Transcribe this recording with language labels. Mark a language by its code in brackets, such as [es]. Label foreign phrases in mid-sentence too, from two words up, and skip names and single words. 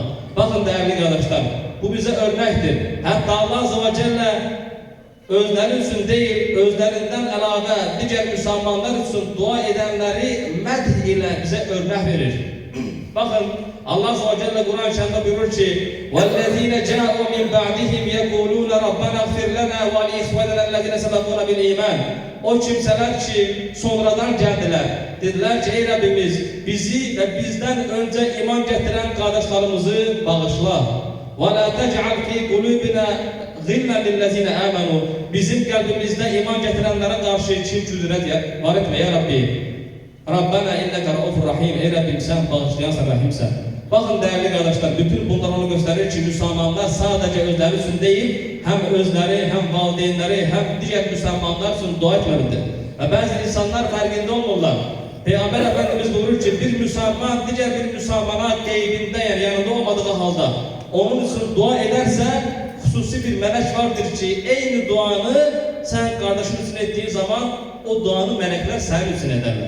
[az] Baxın, dəyərli qardaşlar, bu bizə örnəkdir. Hətta Allah [ar] عز وجل [az] özləri üçün deyil, özlərindən əlavə digər müsəlmanlar üçün dua edənləri mədh ilə bizə örnək verir. Baxın, Allah [ar] عز وجل [az] Quran-ı Kərimdə buyurur ki, [ar] وَالَّذِينَ جَاءُوا مِنْ بَعْدِهِمْ يَقُولُونَ رَبَّنَا اغْفِرْ لَنَا وَلِإِخْوَانِنَا الَّذِينَ سَبَقُونَا بِالْإِيمَانِ. [az] O kimsələr ki, sonradan gəldilər. Dedilər ki, ey Rabbimiz, bizi və bizdən öncə iman gətirən qardaşlarımızı bağışla. [ar] وَلَا تَجْعَلْ فِي قُلُوبِنَا غِلًّا لِلَّذِينَ آمَنُوا. [az] Bizim qəlbimizdə iman gətirənlərə qarşı kin küdürət var etmə, ya Rabbi. [ar] ربنا إنك رؤوف رحيم. [az] Ey Rabbim, sən bağışlayansan, rəhimsən. Baxın, dəyərli qardaşlar, bütün bunlar onu göstərir ki, müsəlmanlar sadəcə özləri üçün deyil, həm özləri, həm valideynləri, həm digər müsəlmanlar üçün dua etməlidir. Və bəzi insanlar fərqində olmurlar. Peyğəmbər Efendimiz buyurur ki, bir müsəlman digər bir müsəlmana qeybində, yəni yanında olmadığı halda onun üçün dua edərsə, xüsusi bir mələk vardır ki, eyni duanı sən qardaşın üçün etdiyin zaman o duanı mələklər sənin üçün edərlər.